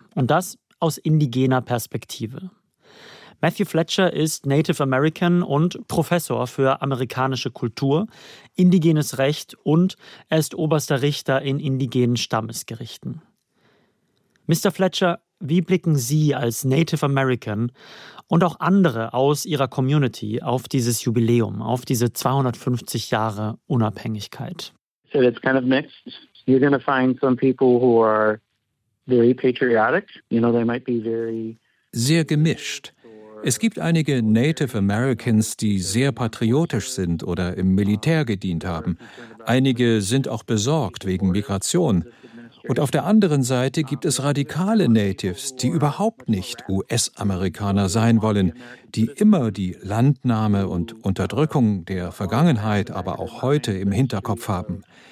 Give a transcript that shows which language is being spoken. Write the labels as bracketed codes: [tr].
[de] Und das aus indigener Perspektive. Matthew Fletcher ist Native American und Professor für amerikanische Kultur, indigenes Recht und er ist oberster Richter in indigenen Stammesgerichten. Mr. Fletcher, wie blicken Sie als Native American und auch andere aus Ihrer Community auf dieses Jubiläum, auf diese 250 Jahre Unabhängigkeit? [en] So it's kind of mixed. You're going to find some people who are very patriotic. You know, they might be very... [de] Sehr gemischt. Es gibt einige Native Americans, die sehr patriotisch sind oder im Militär gedient haben. Einige sind auch besorgt wegen Migration. Und auf der anderen Seite gibt es radikale Natives, die überhaupt nicht US-Amerikaner sein wollen, die immer die Landnahme und Unterdrückung der Vergangenheit, aber auch heute im Hinterkopf haben.